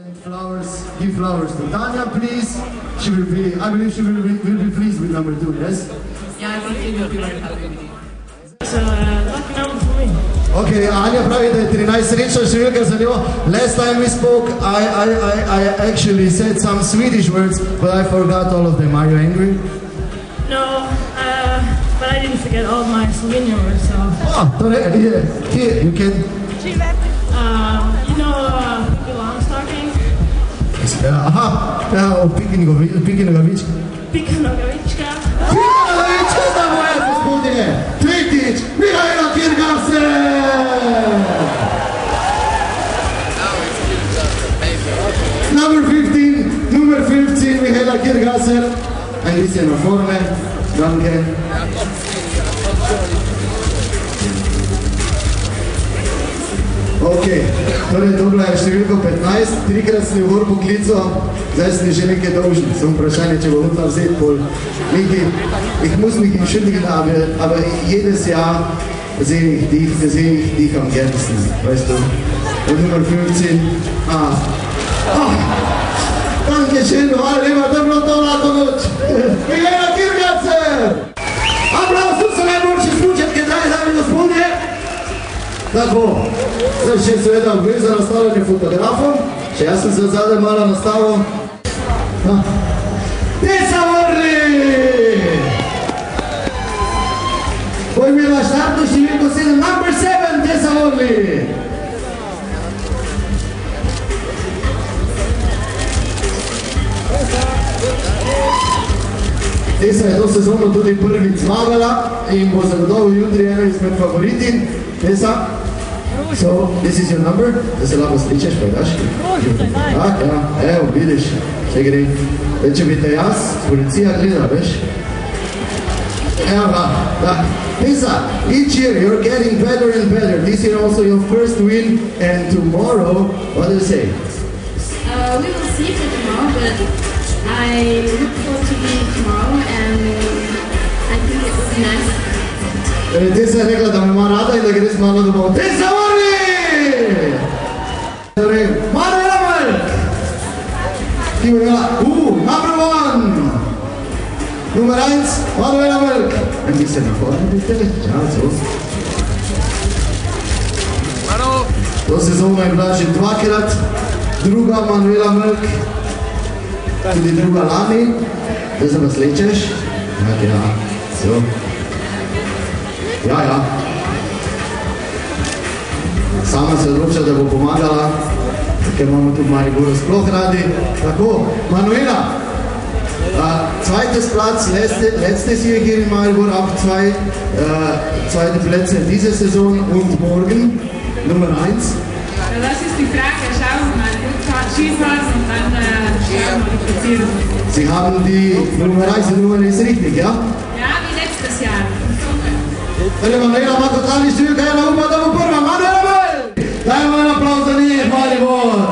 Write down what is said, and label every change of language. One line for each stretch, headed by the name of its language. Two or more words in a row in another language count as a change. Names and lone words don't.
English: Give flowers to Tanya, please. She will be, I believe she will be pleased with number 2, yes? Yeah, I think she will be very happy with you. So, lucky number for me.
Slovenian: Okay, Anja pravi, da je 13 srečna številka za njo.
English: Last time we spoke, I actually said some Swedish words, but I forgot all of them. Are you angry? No, but I didn't forget all my Slovenian words, so... Oh, here, you can... You know, Pippi Longstocking?
Slovenian: Aha, o Piki Nogavička. Pika Nogavička. Pika Nogavička, da moje gospodine! Tretjič, Mihaela Kirgaser! Number 15, Mihaela Kirgaser.
German: Ein bisschen nach vorne, danke.
Slovenian: Ok, torej dobila je številko 15, trikrat sem jo gor poklical, zdaj sem že nekaj dolžen, sem vprašanje, če bo hotla vzeti pol.
German: Ich muss mich entschuldigen, aber jedes Jahr sehe ich dich am gernsten, weißt du. Und Nummer 15, danke schön,
Slovenian: hvala lepa, da je bilo to lahko noč. Mihaela Kirgaser! Aplausos za najboljši slučajke, dame in gospodje. Tako, zdaj še seveda obvez za nastavljanje fotografom, še jaz sem se zadaj malo nastavil. Tessa Worli! Bo imela štartno številko 7, number 7, Tessa Worli! Tessa je to sezono tudi prvič zmagala in bo zagotovo jutri ena izmed favoritin.
English: Tessa, so this is your number,
Slovenian: da se lahko sličeš, pa daš? Ja, evo, vidiš, če gre. Če bi te jaz, policija gleda, veš? Evo ga, da.
English: Tessa, each year you're getting better and better. This year also your first win, and tomorrow, what do you say? We will see for tomorrow, but I look forward to winning tomorrow, and I think it will be nice.
Slovenian: Tessa je rekla, da me ima rada in da gre z mano domov. Tessa Worli! Manuela Mölk! Ki bo imela, number 1!
German: Nummer 1, Manuela Mölk! Ein bisschen nach vorne, bitte. Ja, so.
Slovenian: To sezono je bila že dvakrat, druga Manuela Mölk, tudi druga lani. Zdaj se pa slečeš. Ja, so. Ja. Sama se odloča, da bo pomagala, ker imamo tudi Mariboru sploh radi. Tako,
German: Manuela, zweites Platz, letztes Jahr hier in Maribor, auch zweite Plätze diese Saison und morgen, Nummer 1. Das ist die Frage, schauen wir mal, Skifahren und dann schauen wir die Platzierung. Sie haben die Nummer ist richtig, ja? Ja, wie letztes Jahr.
Slovenian: Manuela ima totalni številka, ena upa, da bo prva. Manuela Mölk! Dajmo en aplauz za njih, Maribor!